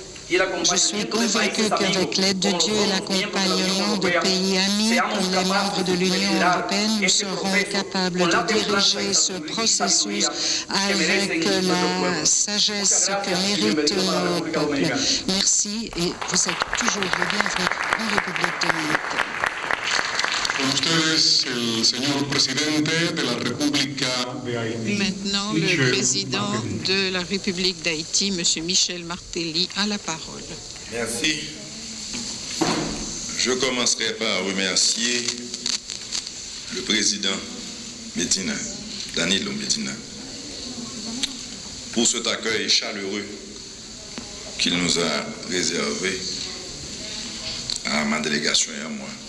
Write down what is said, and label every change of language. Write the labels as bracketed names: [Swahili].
[French] Je suis convaincu qu'avec l'aide de Dieu et l'accompagnement de pays amis comme les membres de l'Union européenne, nous serons capables de diriger ce processus avec la sagesse que méritent nos peuples. Merci et vous êtes toujours les bienvenus en République dominicaine. [Spanish] Con ustedes el señor presidente de la República de Haití. [French] Maintenant, le président de la République d'Haïti, M. Michel Martelly, a la parole. Merci. Je commencerai par remercier le président Medina, Danilo Medina, pour cet accueil chaleureux qu'il nous a réservé à ma délégation et à moi.